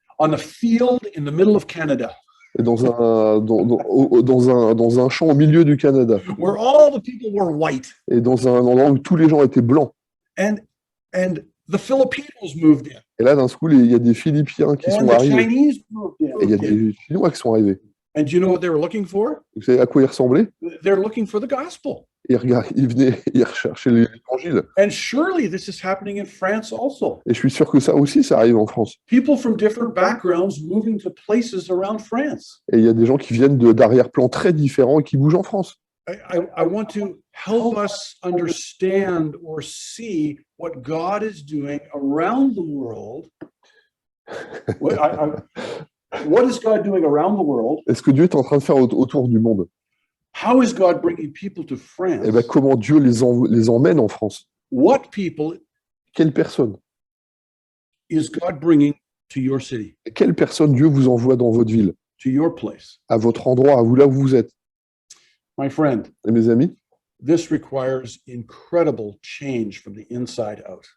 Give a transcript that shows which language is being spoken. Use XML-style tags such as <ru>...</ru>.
<en>On the field in the middle of Canada,</en> <fr>Et dans un champ au milieu du Canada.</fr> <en>where all the people were white,</en> <fr>Et dans un endroit où tous les gens étaient blancs.</fr> <en>and the Filipinos moved in,</en> <fr>Et là, d'un coup, il y a des Philippiens qui</fr> <en>and</en> <fr>sont</fr> <en>the</en> <fr>arrivés.</fr> <en>Chinese moved</en> <fr>Et il y a</fr> <en>in.</en> <fr>des Chinois qui sont arrivés.</fr> <en>And do you know what they were looking for?</en> <fr>Vous savez à quoi ils ressemblaient?</fr> <en>They're looking for the gospel.</en> <fr>Ils venaient, ils recherchaient l'évangile.</fr> <en>And surely this is happening in France also.</en> <fr>Et je suis sûr que ça aussi, ça arrive en France.</fr> <en>People from different backgrounds moving to places around France.</en> <fr>Et il y a des gens qui viennent d'arrière-plans très différents et qui bougent en France.</fr> <en>I want to help us understand or see what God is doing around the world. What is God doing around the world?</en> <fr>Et ce que Dieu est en train de faire autour du monde,</fr> <en>How is God bringing people to France?</en> <fr>et bien, comment Dieu les emmène en France?</fr> <en>What people</en> <fr>Quelle personne?</fr> <en>is God bringing to your city,</en> <fr>Quelle personne Dieu vous envoie dans votre ville,</fr> <en>to your place?</en> <fr>à votre endroit, à vous là où vous êtes?</fr> <en>My friend,</en> <fr>Et mes amis,</fr> <en>this requires incredible change from the inside out.</en>